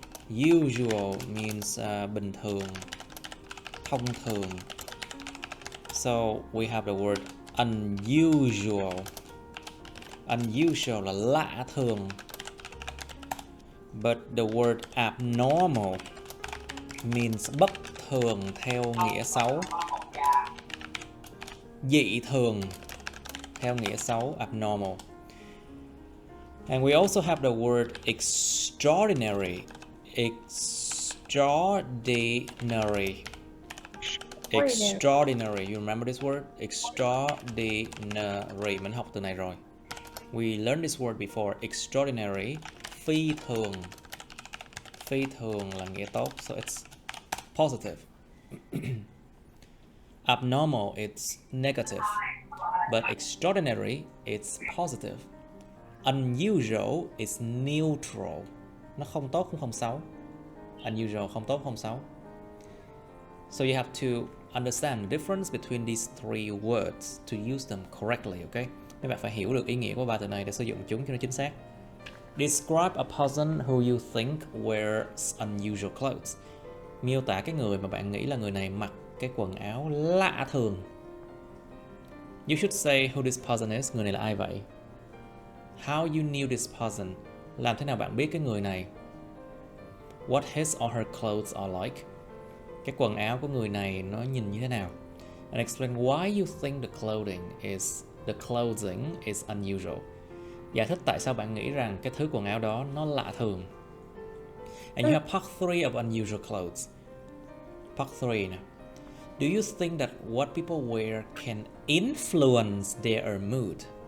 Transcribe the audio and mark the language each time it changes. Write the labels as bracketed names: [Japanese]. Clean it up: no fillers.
[English] Usual means [Vietnamese] bình thường, thông thường. [English] So we have the word unusual. [Vietnamese] Unusual là lạ thường. [English] But the word abnormal means [Vietnamese] bất thường theo nghĩa xấu. Dị thường theo nghĩa xấu, abnormal. [English] And we also have the word extraordinary. Extraordinary. You remember this word? Extraordinary. [Vietnamese] Mình học từ này rồi. [English] We learned this word before. [Vietnamese] Extraordinary. Phi thường. Phi thường là nghĩa tốt. [English] So it's positive. Abnormal, it's negative. But extraordinary, it's positive. Unusual is neutral. [Vietnamese] Nó không tốt cũng không xấu. Unusual không tốt không xấu. [English] So you have to understand the difference between these three words to use them correctly, okay? [Vietnamese] Mấy bạn phải hiểu được ý nghĩa của ba từ này để sử dụng chúng cho nó chính xác. [English] Describe a person who you think wears unusual clothes. [Vietnamese] Miêu tả cái người mà bạn nghĩ là người này mặc cái quần áo lạ thường. [English] You should say who this person is. [Vietnamese] Người này là ai vậy? [English] How you knew this person. [Vietnamese] Làm thế nào bạn biết cái người này? [English] What his or her clothes are like. [Vietnamese] Cái quần áo của người này nó nhìn như thế nào? [English] And explain why you think the clothing is unusual. [Vietnamese] Giải thích tại sao bạn nghĩ rằng cái thứ quần áo đó nó lạ thường. [English] And you have part 3 of unusual clothes. Part 3 nè. Do you think that what people wear can influence their mood?